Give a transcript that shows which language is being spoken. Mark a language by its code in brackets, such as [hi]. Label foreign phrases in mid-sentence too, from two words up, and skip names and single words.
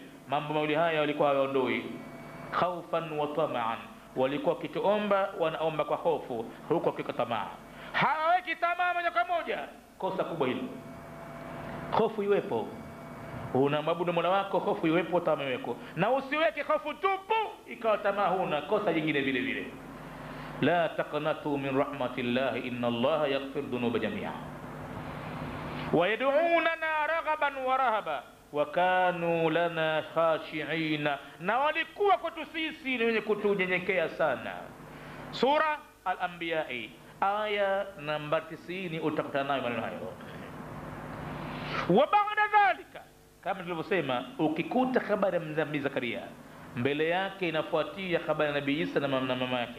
[sw] Mambo mawili haya walikuwa hawaondoi. [ar] خوفا وطمعا, [sw] walikuwa wakituomba wanaomba kwa hofu, huko kwa tamaa. Hawaweki tamaa moja kwa moja. Kosa kubwa hilo. Hofu iwepo, unamwabudu Mola wako, hofu iwepo, tamaa iwepo. Na usiweke hofu tupu ikawa tamaa huna, kosa jingine vile vile. [ar] لا تقنطوا من رحمة الله، إن الله يغفر الذنوب جميعا. ويدعوننا رغبا ورهبا، وكانوا لنا خاشعين, [sw] na walikuwa kwetu sisi ni wenye kutunyenyekea sana. Sura Al-Anbiya aya namba 90 utakutana nayo maneno hayo. [ar] وبعد ذلك, [sw] kama tulivyosema, ukikuta habari ya Nabii Zakaria mbele yake inafuatia habari ya Nabii Isa na mama yake.